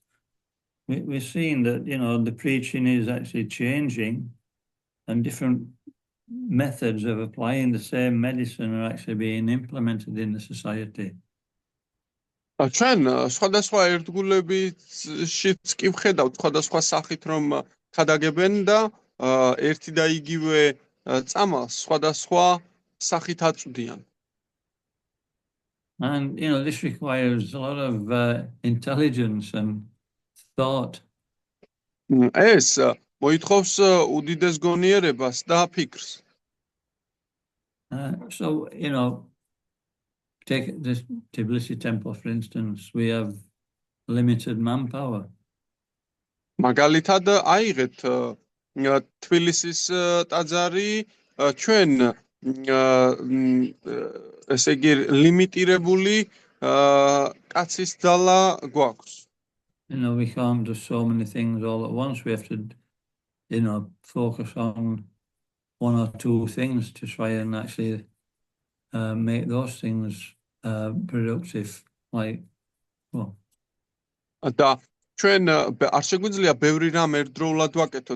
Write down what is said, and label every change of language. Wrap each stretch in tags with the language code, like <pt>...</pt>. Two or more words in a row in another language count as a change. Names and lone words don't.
<en>we're seeing that, you know, the preaching is actually changing and different methods of applying the same medicine are actually being implemented in the society.</en> <ka>ჩვენ სხვადასხვა ერთგულებიშიც კი ვხედავთ სხვადასხვა სახით რომ ხადაგებენ და ერთი და იგივე წამალს სხვადასხვა სახით აწვდიან.</ka> <en>And, you know, this requires a lot of intelligence and thought.</en> <ka>ეს მოითხოვს უდიდეს გონიერებას და ფიქრს.</ka> <en>So, you know, take this Tbilisi temple, for instance, we have limited manpower.</en> <ka>მაგალითად აიღეთ თბილისის ტაძარი ჩვენ ესე იგი ლიმიტირებული კაცის ძალა გვაქვს.</ka> <en>You know, we can't do so many things all at once. We have to, you know, focus on one or two things to try and actually make those things productive. Like, well,</en> <ka>და ჩვენ არ შეგვიძლია ბევრი რამ ერთდროულად ვაკეთოთ.</ka>